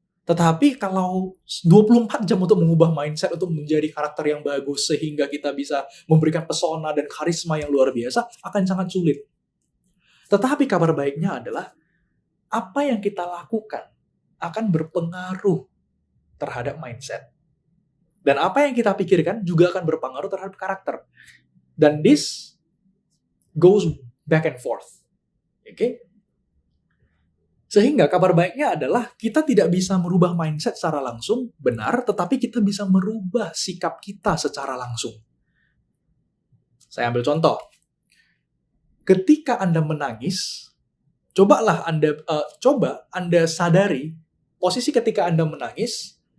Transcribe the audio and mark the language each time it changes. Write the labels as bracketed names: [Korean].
[Indonesian] Tetapi kalau 24 jam untuk mengubah mindset, untuk menjadi karakter yang bagus, sehingga kita bisa memberikan pesona dan karisma yang luar biasa, akan sangat sulit. Tetapi kabar baiknya adalah, apa yang kita lakukan akan berpengaruh terhadap mindset. Dan apa yang kita pikirkan juga akan berpengaruh terhadap karakter. Dan [English] this goes back and forth. [Indonesian] Oke? Sehingga kabar baiknya adalah kita tidak bisa merubah mindset secara langsung, benar, tetapi kita bisa merubah sikap kita secara langsung. Saya ambil contoh. Ketika Anda menangis, coba Anda sadari posisi ketika Anda menangis.